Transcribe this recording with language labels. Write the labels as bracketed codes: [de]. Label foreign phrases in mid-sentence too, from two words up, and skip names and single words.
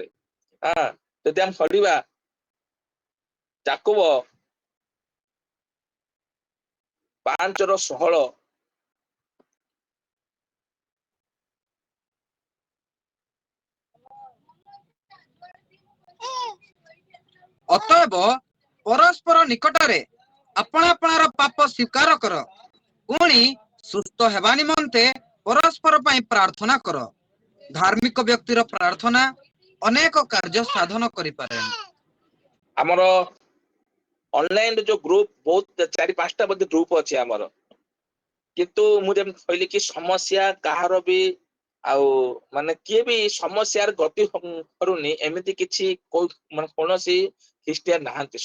[or] ଯଦି ଆମେ ପଢିବା ଯାକୋବ 5:16, ଅତଏବ ପରସ୍ପର ନିକଟରେ ଆପଣ ଆପଣାର ପାପ ସ୍ୱୀକାର କର ପୁଣି ସୁସ୍ଥ ହେବା ନିମନ୍ତେ ପରସ୍ପର ପାଇଁ ପ୍ରାର୍ଥନା କର ଧାର୍ମିକ ବ୍ୟକ୍ତିର ପ୍ରାର୍ଥନା ଅନେକ କାର୍ଯ୍ୟ ସାଧନ କରି ପାରେ ଆମର ଅନଲାଇନ ଯୋଉ ଗ୍ରୁପ ବହୁତ 4-5ଟା ବୋଧେ ଗ୍ରୁପ ଅଛି ଆମର, କିନ୍ତୁ ମୁଁ ଯେମିତି କହିଲି କି ସମସ୍ୟା କାହାର ବି ଆଉ ମାନେ କିଏ ବି ସମସ୍ୟାର ଗତି କରୁନି ଏମିତି କିଛି ମାନେ କୌଣସି ଖ୍ରୀଷ୍ଟିଆନ ନାହାନ୍ତି।